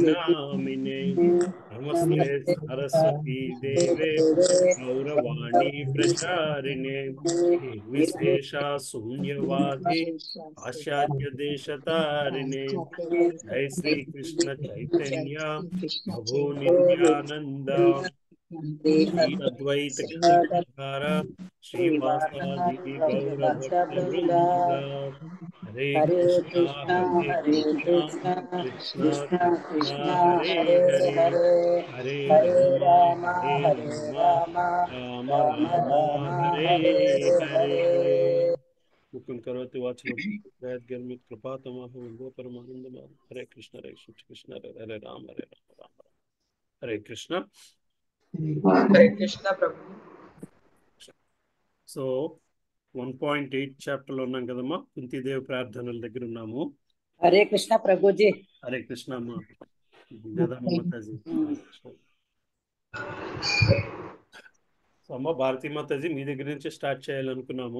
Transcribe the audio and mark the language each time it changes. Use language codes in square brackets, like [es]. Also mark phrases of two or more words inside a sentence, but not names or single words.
[sa] नामिने नमस्ते सरस्वती देवे गौरवाणी प्रचारिणे निर्विशेषा शून्यवादी पाश्चात्य देशतारिणे जय श्री कृष्ण चैतन्य प्रभु नित्यानंद श्री अद्वैत गदाधर श्रीवासादि गौर भक्त वृंद। हरे कृष्णा कृष्णा कृष्णा हरे हरे हरे राम राम राम हरे हरे। मुकुं करोति वाचनं जयद्गर्मित कृपातमः वन्दे परमानन्दमाधवं। हरे कृष्ण कृष्ण हरे हरे राम राम हरे कृष्ण। हरे कृष्ण प्रभु। [te] సో 1.8 చాప్టర్లో ఉన్నాం కదమ్మా, కుంతిదేవి ప్రార్థనల దగ్గర ఉన్నాము. హరే కృష్ణ ప్రభుజీ. హరే కృష్ణ అమ్మా. మాతాజీ. సో అమ్మ భారతీ మాతాజీ మీ దగ్గర నుంచి స్టార్ట్ చేయాలనుకున్నాము.